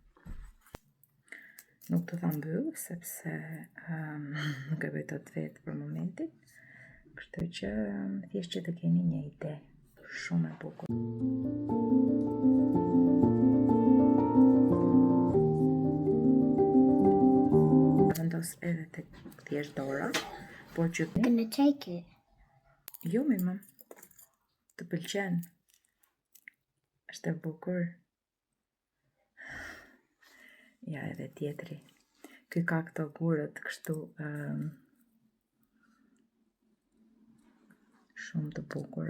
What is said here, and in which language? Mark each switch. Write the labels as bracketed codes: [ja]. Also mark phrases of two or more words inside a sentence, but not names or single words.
[sq] Nuk të tha mbyll, sepse nuk e bëj tot vetë për momentin. Kështu që thjesht që të keni një ide. Shumë e bukur. Vendos edhe tek thjesht dora, por që [en] I'm gonna take it. [sq] Jo, mi mam. Të pëlqen. Është e bukur. Ja, edhe tjetri. Ky ka këto gurët kështu shumë të bukur.